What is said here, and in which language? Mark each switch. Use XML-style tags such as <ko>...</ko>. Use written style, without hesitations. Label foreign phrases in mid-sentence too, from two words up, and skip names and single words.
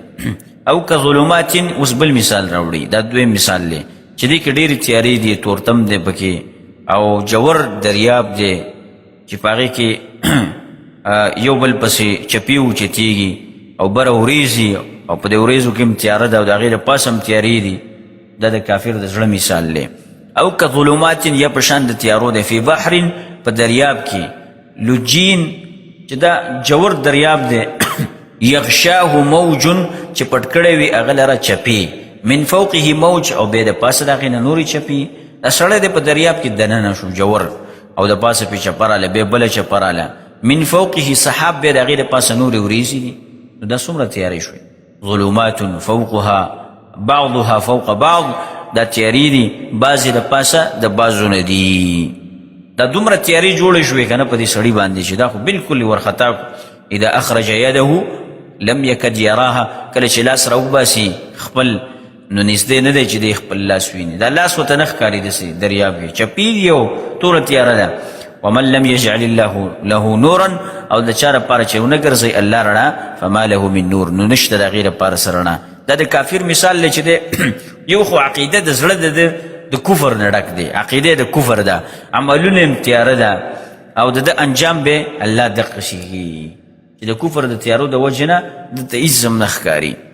<ar>او که ظلمات،</ar> <ps>اوس بل مثال راوړي، دا دویم مثال دی چې دې کې ډېرې تیارې دي، تورتم دی پکې او جوور دریاب دی چې په هغې کې یو بل پسې چپې اوچتېږي او بره وریځي او په دې وریځو کې هم تیاره ده او د هغې د پاسه هم تیارې دي. دا د کافر د زړه مثال دی.</ps> <ar>او که ظلمات،</ar> <ps>یا په شان د تیارو دی،</ps> <ar>فی بحر،</ar> <ps>په دریاب کې، لجین چې دا جوور دریاب دی،</ps> <ar>یغشاه موج،</ar> <ps>چې پټ کړی وي هغه لره چپې،</ps> <ar>من فوقه موج،</ar> <ps>او بیا د پاسه د هغې نه نورې چپې. دا سړی دی په دریاب کې دننه شو جوور، او د پاسه پې چپه راله، بیا بله چپه راله،</ps> <ar>من فوقه سحاب،</ar> <ps>بیا د هغې د پاسه نورې وریځې دي. نو دا څومره تیارې شوې.</ps> <ar>ظلمات فوقها بعضها فوق بعض،</ar> <ps>دا تیارې دي بعضې د پاسه د بعضو نه دي. دا دومره تیارې جوړې شوې که نه په دې سړي باندې چې دا خو بلکل ورخطا کړو.</ps> <ar>اذا اخرج یده لم یکد یراها،</ar> <ps>کله چې لاس راوباسي خپل، نو نږدې نه دی چې دی خپل لاس ویني، دا لاس ورته نه ښکاري داسې دریاب کې چپې دي او توره تیاره ده.</ps> <ar>ومن لم یجعل الله له نورا،</ar> <ps>او د چا لپاره چې ونه ګرځوي الله رڼا،</ps> <ar>فما له من نور،</ar> <ps>نو نشته د هغې لپاره څه رڼا. دا د کافر مثال دی چې دی یو خو عقیده د زړه د کفر نه ډک دی، عقیده د کفر ده، عملونه هم تیاره ده، او د ده انجام به الله دقه شي چې د کفر د تیارو د وجې نه دلته هېڅ هم نه ښکاري.</ps>